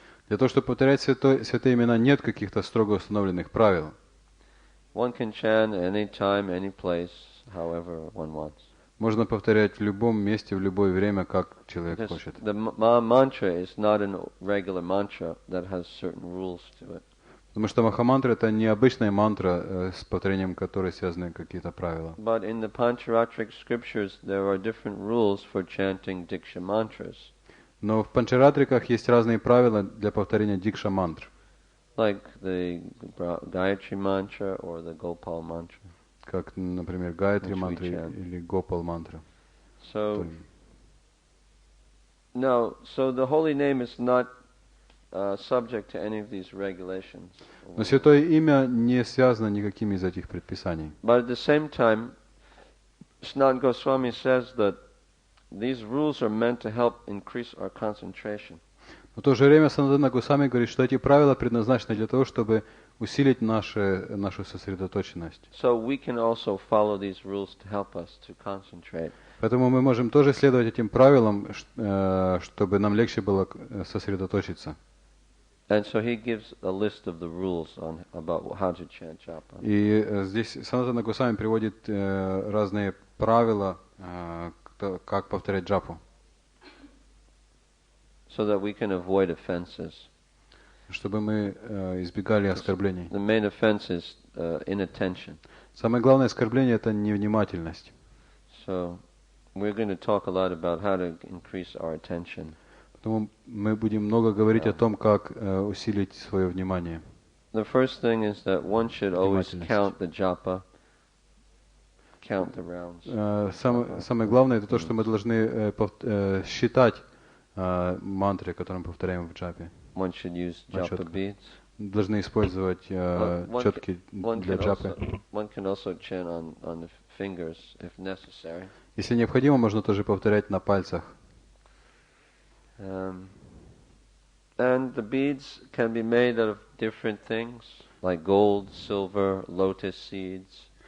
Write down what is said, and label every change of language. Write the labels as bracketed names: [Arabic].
[Russian] Для того, чтобы повторять святые имена, нет каких-то строго установленных правил. [English] One can chant any time, any place, however one wants. [Russian] Можно повторять в любом месте, в любое время, как человек хочет. [English] The mantra is not a regular mantra that has certain rules to it. [Russian] Потому что махамантра — это не обычная мантра, с повторением которой связаны какие-то правила. [English] But in the Pancharatric scriptures there are different rules for chanting Diksha mantras. [Russian] Но в панчаратриках есть разные правила для повторения дикша мантр. [English] Like the Gayatri mantra or the Gopal mantra. [Russian] Как, например, Гайатри мантра или Гопал мантра. [English] So, no, so the holy name is not subject to any of these regulations. [Russian] Но святое имя не связано никакими из этих предписаний. [English] But at the same time, Sanatana Goswami says that these rules are meant to help increase our concentration. [Russian] Но в то же время Санатана Госвами говорит, что эти правила предназначены для того, чтобы усилить нашу сосредоточенность. [English] So we can also follow these rules to help us to concentrate. [Russian] Поэтому мы можем тоже следовать этим правилам, чтобы нам легче было сосредоточиться. [English] And so he gives a list of the rules on about how to chant japa. [Russian] И здесь Санатана Госвами приводит разные правила, как повторять джапу. [English] So that we can avoid offenses. [Russian] Чтобы мы избегали оскорблений. [English] The main offense is inattention. [Russian] Самое главное оскорбление — это невнимательность. [English] So we're going to talk a lot about how to increase our attention. [Russian] Поэтому мы будем много говорить о том, как усилить свое внимание. [English] The first thing is that one should always count the japa, count the rounds. [Russian] Самое главное — это то, что мы должны считать мантры, которые мы повторяем в джапе. [English] One should use japa beads. [Russian] Должны использовать четки для джапы. [English] One can also chant on the fingers if necessary. [Russian] Если необходимо, можно тоже повторять на пальцах. [English] And the beads can be made out of different things, like gold, silver, lotus seeds.